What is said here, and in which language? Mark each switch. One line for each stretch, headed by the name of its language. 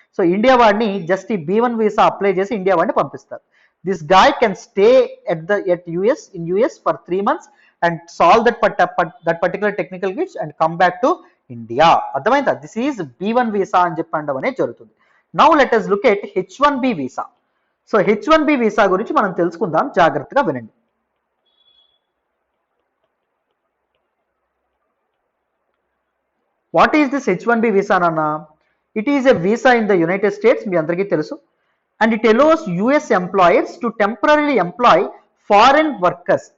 Telugu: So India వాడిని just ఈ B1 visa apply చేసి ఇండియా వాడిని పంపిస్తారు.
English: This guy can stay at US for 3 months and solve that particular technical glitch and come back to India.
Telugu: అర్థమైందా?
English: this is
Telugu: B1 visa అని చెప్పడం అనేది జరుగుతుంది.
English: Now let us look at H1B visa.
Telugu: So H1B visa గురించి మనం తెలుసుకుందాం, జాగ్రత్తగా వినండి.
English: What is this H1B visa అన్న? It is a visa in the United States,
Telugu: మీ అందరికీ తెలుసు.
English: And it allows US employers to temporarily employ foreign workers.